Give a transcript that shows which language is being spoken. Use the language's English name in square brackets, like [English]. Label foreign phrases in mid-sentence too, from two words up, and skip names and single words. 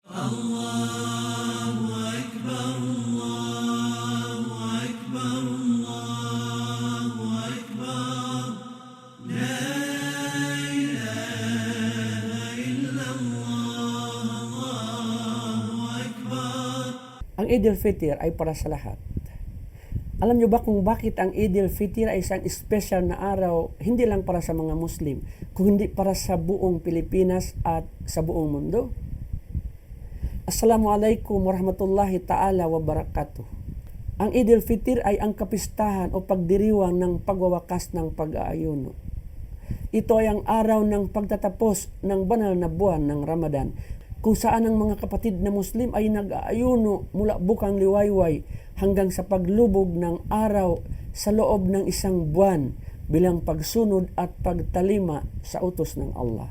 [Arabic] الله أكبر، الله أكبر، الله أكبر. لا إله إلا الله، الله أكبر. [Filipino] Ang Eid al-Fitr ay para sa lahat. Alam niyo ba kung bakit ang Eid al-Fitr ay isang special na araw, hindi lang para sa mga Muslim, kundi para sa buong Pilipinas at sa buong mundo? [Arabic] السلام عليكم ورحمة الله تعالى وبركاته. [Filipino] Ang Eid al-Fitr ay ang kapistahan o pagdiriwang ng pagwawakas ng pag-aayuno. Ito ay ang araw ng pagtatapos ng banal na buwan ng Ramadan, kung saan ang mga kapatid na Muslim ay nag-aayuno mula bukang liwayway hanggang sa paglubog ng araw sa loob ng isang buwan bilang pagsunod at pagtalima sa utos ng Allah.